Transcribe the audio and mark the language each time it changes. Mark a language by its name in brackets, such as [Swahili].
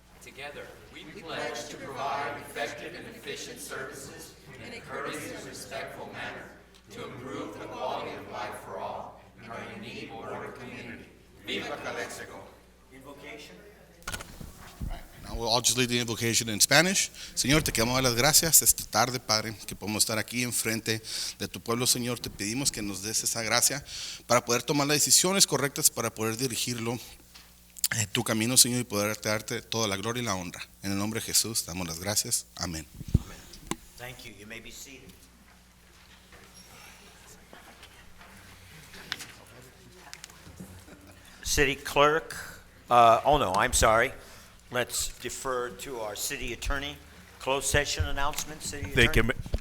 [English] Together, we pledge to provide effective and efficient services in a courteous and respectful manner to improve the quality of life for all in our unique border community. [Spanish] Viva Calexico! [English] Invocation? Now I'll just lead the invocation in Spanish. [Spanish] Señor, te queremos dar las gracias esta tarde, Padre, que podemos estar aquí enfrente de tu pueblo, Señor. Te pedimos que nos des esa gracia para poder tomar las decisiones correctas, para poder dirigirlo tu camino, Señor, y poder darte toda la gloria y la honra. En el nombre de Jesús, damos las gracias. Amén. [English] Thank you. You may be seated. City Clerk, I'm sorry. Let's defer to our City Attorney. Closed session announcement, City Attorney.